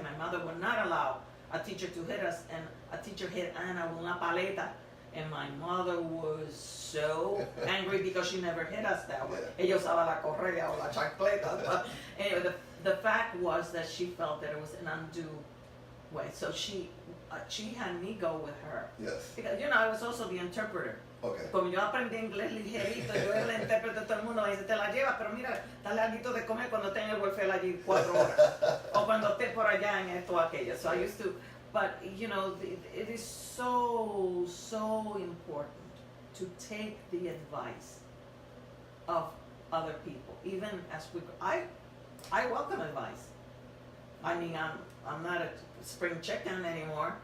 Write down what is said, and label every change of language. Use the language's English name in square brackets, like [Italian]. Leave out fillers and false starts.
[English] My mother would not allow a teacher to hit us, and a teacher hit Ana with [Spanish] una paleta, [English] and my mother was so angry because she never hit us that way. Yeah. [Spanish] Ella usaba la correa o la chancleta. [English] But anyway, the fact was that she felt that it was an undue way, so she had me go with her. Yes. Because I was also the interpreter. Okay. [Spanish] Como yo aprendí inglés ligerito, yo era el intérprete de todo el mundo, me dice, te la llevas, pero mira, dale algo de comer cuando esté en el welfare allí 4 horas. O cuando esté por allá en esto o aquello. [English] So I used to, but you know, it is so, so important to take the advice of other people. Even as I welcome advice. I mean, I'm not a spring chicken anymore,